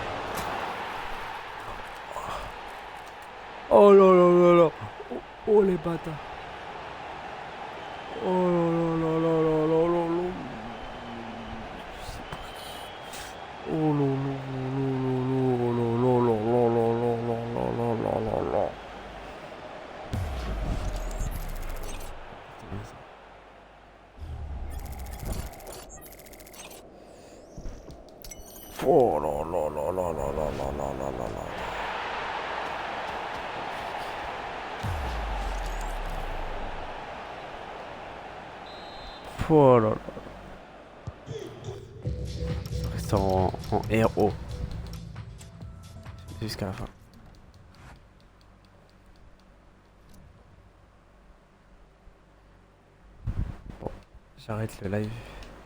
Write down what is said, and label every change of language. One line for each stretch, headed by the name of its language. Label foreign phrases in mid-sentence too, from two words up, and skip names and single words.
French: Oh là là là là. Oh, oh, les bâtards. Oh là là là là là là là. Oh là là là là là là là là là. Oh là là là là là là là là là là là. Oh là là. Reste en RO jusqu'à la fin. Bon, j'arrête le live.